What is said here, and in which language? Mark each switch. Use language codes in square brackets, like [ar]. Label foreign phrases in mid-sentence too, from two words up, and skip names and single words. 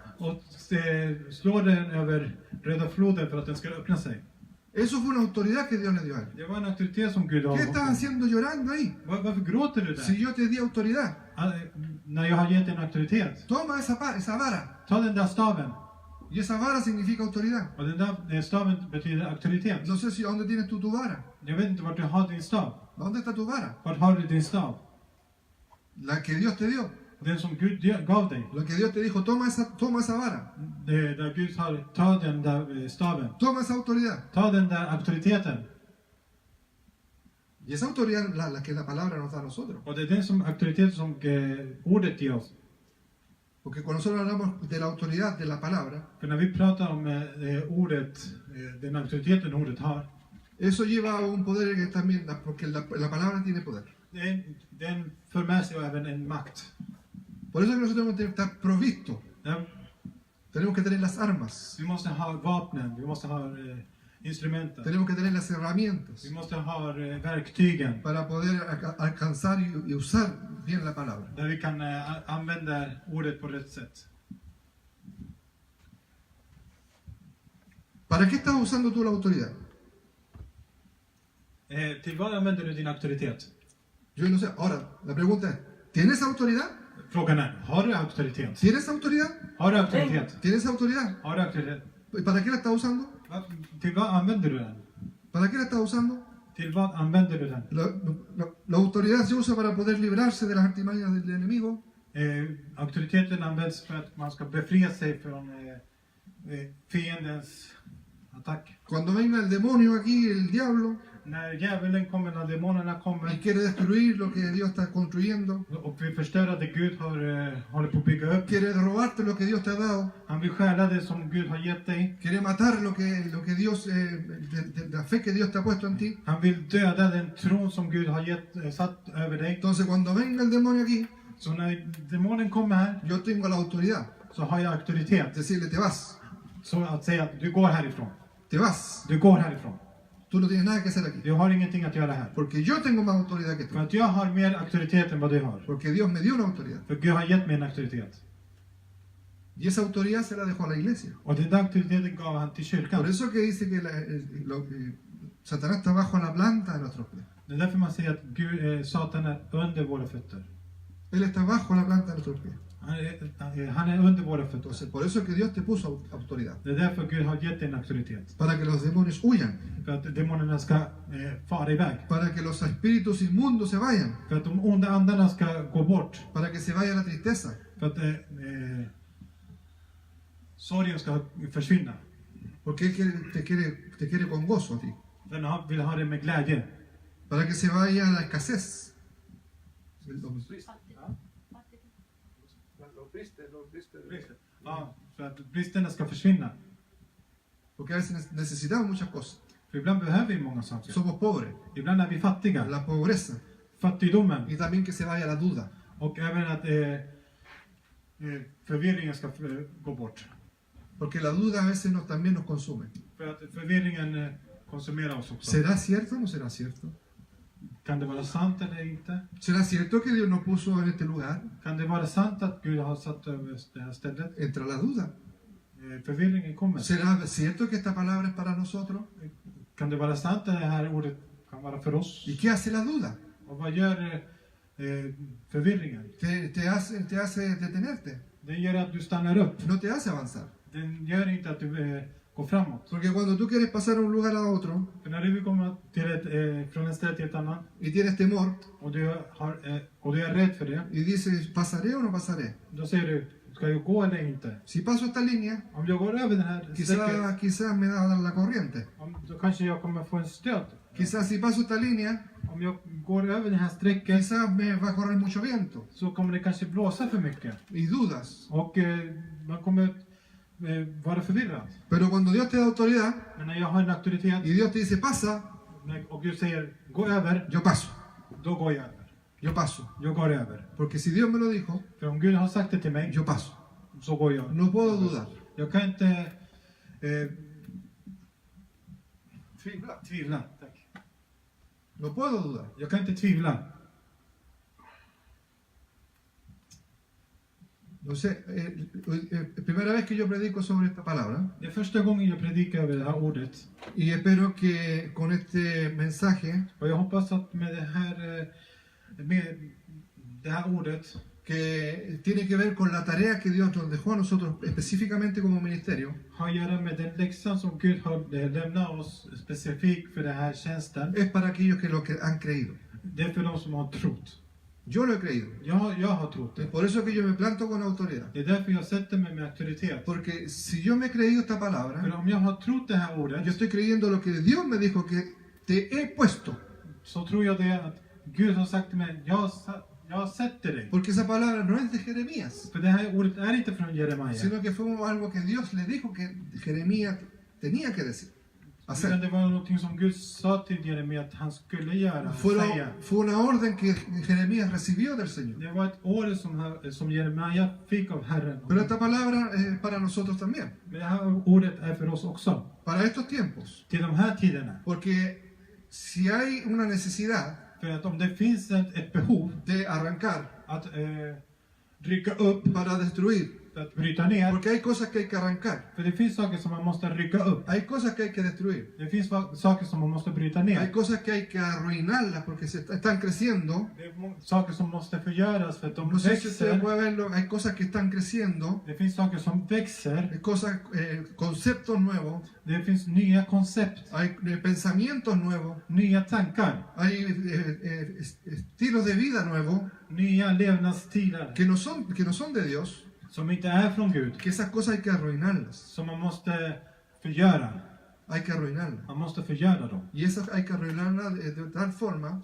[sv] och slå den över Röda floden för att den ska öppna sig. [es] Eso fue una autoridad que Dios le dio a él. [sv] Det var en auktoritet som Gud [es] ¿Qué estás [sv] har. [es] haciendo llorando ahí? [sv] Varför gråter du [es] Si [sv] där? [es] yo te di autoridad, [sv] När jag har gett en auktoritet. [es] toma esa vara [sv] Ta den där staven [es] Y esa vara significa autoridad. [sv] Och den där staven betyder auktoritet. [es] No sé si dónde tienes tú tu vara. [sv] Jag vet inte vart du har din stav. [es] ¿Dónde está tu vara? [sv] Vart har du din stav? [es] La que Dios te dio. [sv] Den som Gud gav dig. [es] Lo que Dios te dijo, toma esa vara. [sv] Det där Gud har, ta den där staven. [es] Toma esa autoridad. [sv] Ta den där auktoriteten. [es] Y esa autoridad la que la palabra nos da a nosotros. [sv] Och det är den som auktoritet som ordet ger oss. [es] Porque cuando nosotros hablamos de la autoridad de la palabra, [sv] För när vi pratar om ordet, den auktoriteten ordet har. [es] eso lleva a un poder que también, porque la palabra tiene poder. [sv] Den för med sig även en makt. [es] Por eso es que nosotros tenemos que estar provistos. [sv] Ja, [es] Tenemos que tener las armas. [sv] vi måste ha vapnen, vi måste ha instrumenten. [es] Tenemos que tener las herramientas [sv] Vi måste ha verktygen [es] para poder alcanzar y usar bien la palabra. [sv] där vi kan använda ordet på rätt sätt. [es] ¿Para qué estás usando tú la autoridad? [sv] Till vad använder du din auktoritet? [es] Yo no sé. Ahora, la pregunta es, ¿tienes autoridad? [sv] Frågan är, har du auktoritet? [es] ¿Tienes autoridad? [sv] Har du auktoritet? [es] ¿Tienes autoridad? [sv] Har du auktoritet? [es] ¿Y para qué la estás usando? [sv] Till vad använder du den? [es] ¿Para qué la estás usando? [sv] Till vad använder du den? [es] La autoridad se usa para poder librarse de las artimañas del enemigo. [sv] Auktoriteten används för att man ska befria sig från fiendens attack. [es] Cuando venga el demonio aquí, el diablo, [sv] När djävulen kommer, när demonerna [es] y [sv] kommer [es] quiere destruir lo que Dios está construyendo, [sv] och vill förstöra det Gud håller på att bygga upp. [es] quiere robarte lo que Dios te ha dado, [sv] Han vill stjäla det som Gud har gett dig. [es] quiere matar lo que Dios, la fe que Dios te ha puesto en ti. [sv] Han vill döda den tron som Gud har satt över dig. [es] Entonces cuando venga el demonio aquí, [sv] Så när demonen kommer här [es] yo tengo la autoridad [sv] så har jag auktoritet. [es] de decirle, te vas, [sv] Så att säga att du går härifrån. [es] te vas. [sv] Du går härifrån. [es] Tú no tienes nada que hacer aquí. [sv] Du har ingenting att göra här. [es] Porque yo tengo más autoridad que [sv] För [es] tú. [sv] att jag har mer auktoritet än vad du har. [es] Porque Dios me dio una autoridad. [sv] För Gud har gett mig en auktoritet. [es] Y esa autoridad se la dejó a la iglesia. [sv] Och den där auktoriteten gav han till [es] Por [sv] kyrkan. [es] eso que dice que Satanás está bajo la planta de nuestros pies. [sv] Det är därför man säger att Satan är under våra fötter. [es] Él está bajo la planta de nuestros pies. [sv] Han är under våra fötter. [es] Entonces, por eso es que Dios te puso autoridad. [sv] Det är därför Gud har gett dig en auktoritet. [es] Para que los demonios huyan. [sv] För att demonerna ska fara iväg. [es] Para que los espíritus inmundos se vayan. [sv] För att de onda andarna ska gå bort. [es] Para que se vaya la tristeza. [sv] För att sorgen ska försvinna. [es] Porque Él te quiere con gozo a ti. [sv] Den vill ha det med glädje. [es] Para que se vaya la escasez. [sv] Ja, för att bristerna ska försvinna. [es] Porque a veces necesitamos muchas cosas. [sv] För ibland behöver vi många saker. [es] Somos pobres. [sv] Ibland är vi fattiga. [es] La pobreza. [sv] Fattigdomen. [es] Y también que se vaya la duda. [sv] Och även att förvirringen ska gå bort. [es] Porque la duda a veces también nos consume. [sv] För att förvirringen konsumerar oss också. [es] ¿Será cierto o no será cierto? [sv] Kan det vara sant eller inte? [es] ¿Será cierto que Dios nos puso en este lugar? [sv] Kan det vara sant att Gud har satt över det här stället? [es] Entra la duda. [sv] Förvirringen kommer. [es] ¿Será cierto que esta palabra es para nosotros? [sv] Kan det vara sant att det här ordet kan vara för oss? [es] ¿Y qué hace la duda? [sv] Och vad gör förvirringen? [es] Te hace detenerte. [sv] Den gör att du stannar upp. [es] No te hace avanzar. [sv] Den gör inte att du går framåt. [es] Porque cuando tú quieres pasar de un lugar a otro [sv] För när du vill komma till från en ställe till ett annat [es] y tienes temor [sv] och du är rädd för det. [es] y dices, ¿pasaré o no pasaré? [sv] Då säger du, ska jag gå eller inte? [es] Si paso esta línea, [sv] Om jag går över den här sträcket, [es] quizás me va a dar la corriente. [sv] då kanske jag kommer få en stöt. [es] Quizás si paso esta línea, [sv] Om jag går över den här sträcket [es] quizás me va a correr mucho viento. [sv] så kommer det kanske blåsa för mycket. [es] Y dudas. [sv] Och man kommer vara förvirrad. [es] Pero cuando Dios te da autoridad [sv] Men när jag har en auktoritet [es] y Dios te dice, pasa, [sv] och Gud säger, gå över, [es] yo paso. [sv] då går jag över. [es] Yo paso. [sv] Jag går över. [es] Porque si Dios me lo dijo, [sv] För om Gud har sagt det till mig, [es] yo paso. [sv] så går jag. [es] No puedo dudar. [sv] Jag kan inte Tvivla. tvivla. Tack. [es] No puedo dudar. [sv] Jag kan inte tvivla. [es] No sé, primera vez que yo predico sobre esta palabra [sv] Det är första gången jag predikar över det här ordet. [es] y espero que con este mensaje [sv] Och jag hoppas att med det här ordet [es] que tiene que ver con la tarea que Dios nos dejó a nosotros específicamente como ministerio, [sv] har att göra med den läxan som Gud har lämnat oss specifikt för den här tjänsten. [es] es para aquellos que lo que han creído. [sv] Det är för de som har trott. [es] Yo lo he creído. [sv] Jag har trott det. [es] Es por eso que yo me planto con autoridad. [sv] Det är därför jag sätter mig med auktoritet. [es] Porque si yo me he creído esta [sv] För [es] palabra, [sv] om jag har trott det här ordet, [es] yo estoy creyendo lo que Dios me dijo que te he puesto. [sv] så tror jag det att Gud har sagt till mig, jag sätter dig. [es] Porque esa palabra no es de Jeremías, [sv] För det här ordet är inte från Jeremia. [es] sino que fue algo que Dios le dijo que Jeremías tenía que decir, [sv] Utan [es] hacer. [sv] det var någonting som Gud sa till Jeremia att han skulle göra, säga. [es] Fue una orden que Jeremías recibió del Señor. [sv] Det var ett ord som Jeremia fick av Herren. [es] Pero esta palabra es para nosotros también, [sv] Men det här ordet är för oss också. [es] para estos tiempos. [sv] Till de här tiderna. [es] Porque si hay una necesidad [sv] För att om det finns ett behov [es] de arrancar [sv] att rycka upp, [es] para destruir, [sv] att bryta ner. [es] porque hay cosas que hay que arrancar, [sv] För det finns saker som man måste rycka upp. [es] hay cosas que hay que destruir, [sv] Det finns saker som man måste bryta [es] hay [sv] ner. [es] cosas que hay que arruinarlas porque están creciendo. [sv] Det är saker som måste förgöras för att de [es] No sé si ustedes [sv] växer. [es] pueden verlo, hay cosas que están creciendo, [sv] Det finns saker som växer. [es] hay cosas, conceptos nuevos, [sv] Det finns nya koncept, [es] hay pensamientos nuevos, [sv] nya tankar, [es] hay estilos de vida nuevos [sv] nya levnadsstilar [es] que no son de Dios, [sv] som inte är från Gud. [es] que esas cosas hay que arruinarlas, [sv] Som man måste förgöra. [es] hay que arruinarlas. [sv] Man måste förgöra dem. [es] Y esas hay que arruinarlas de tal forma